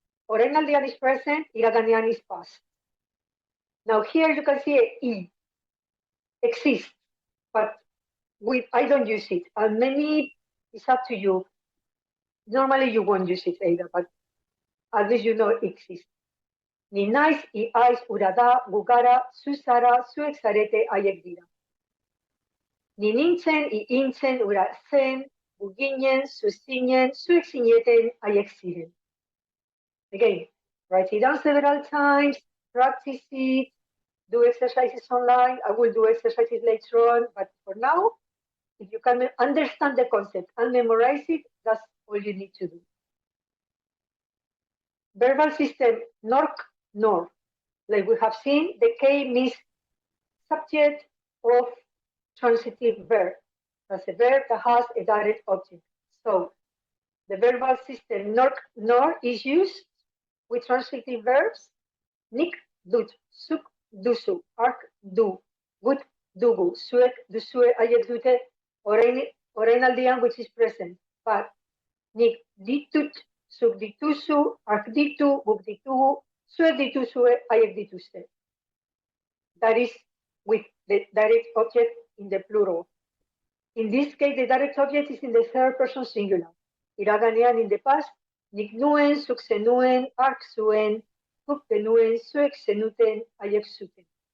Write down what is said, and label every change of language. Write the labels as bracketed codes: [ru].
[en] Orainaldian is present, iraganean is past. Now here you can see a E, exists, but I don't use it. And many, it's up to you. Normally you won't use it either, but at least you know it exists. [eu] Ni naiz, I aiz, ura da, gu gara, zu zara, zuek zarete, haiek dira. Ni nintzen, I intzen, ura zen, gu ginen, zu zinen, zuek zineten, haiek ziren. [en] Again, write it down several times, practice it, do exercises online. I will do exercises later on, but for now, if you can understand the concept and memorize it, that's all you need to do. Verbal system, Nork, Nor. Like we have seen, the K means subject of transitive verb. That's a verb that has a direct object. So the verbal system, Nork, Nor is used with transitive verbs. [eu] Nik, dut, suk, duzu, ark, du, gut, dugu, zuek, duzue, haiek dute, orainaldian [en] which is present. [eu] But nik ditut, zuk dituzu, ark ditu, guk ditugu, zuek dituzue, haiek dituzte. [en] That is with the direct object in the plural. In this case, the direct object is in the third person singular. [eu] Iraganean [en] in the past, [eu] nik nuen, zuk zenuen, ark zuen, guk genuen, zuek zenuten, haiek zuten.